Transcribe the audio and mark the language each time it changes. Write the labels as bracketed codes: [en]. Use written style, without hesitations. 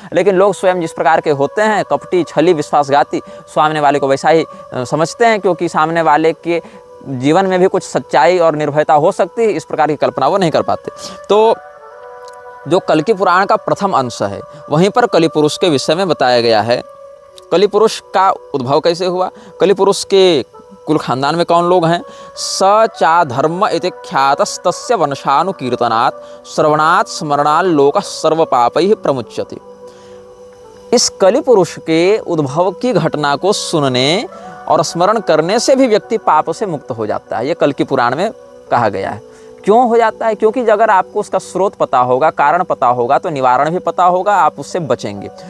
[hi] लेकिन लोग स्वयं जिस प्रकार के होते हैं, कपटी, छली, विश्वासघाती, सामने वाले को वैसा ही समझते हैं, क्योंकि सामने वाले के जीवन में भी कुछ सच्चाई और निर्भयता हो सकती है, इस प्रकार की कल्पना वो नहीं कर पाते। तो जो कल्कि पुराण का प्रथम अंश है वहीं पर कलिपुरुष के विषय में बताया गया है। कलिपुरुष का उद्भव कैसे हुआ, कलिपुरुष के कुल खानदान में कौन लोग हैं। [sa] स चा धर्म इति ख्यातस्तस्य वंशानुकीर्तनात् श्रवणात् स्मरणात् लोकः सर्व पापैः प्रमुच्यते। [hi] इस कलिपुरुष के उद्भव की घटना को सुनने और स्मरण करने से भी व्यक्ति पाप से मुक्त हो जाता है। ये कल्कि पुराण में कहा गया है। क्यों हो जाता है? क्योंकि अगर आपको उसका स्रोत पता होगा, कारण पता होगा, तो निवारण भी पता होगा, आप उससे बचेंगे।